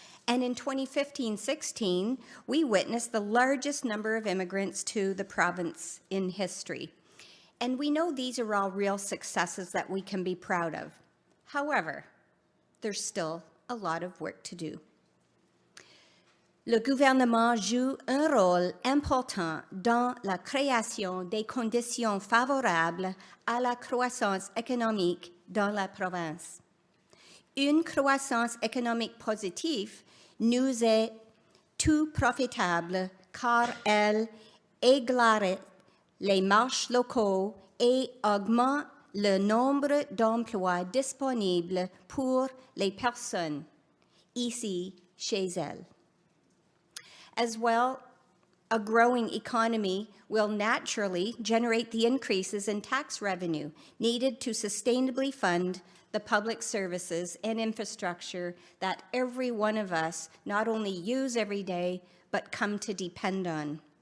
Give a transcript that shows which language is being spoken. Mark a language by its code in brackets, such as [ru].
[en] And in 2015-16, we witnessed the largest number of immigrants to the province in history. And we know these are all real successes that we can be proud of. However, there's still a lot of work to do. [fr] Le gouvernement joue un rôle important dans la création des conditions favorables à la croissance économique dans la province. Une croissance économique positive nous est tout profitable car elle égalise les marchés locaux et augmente le nombre d'emplois disponibles pour les personnes ici chez elles. [en] As well, a growing economy will naturally generate the increases in tax revenue needed to sustainably fund the public services and infrastructure that every one of us not only use every day, but come to depend on.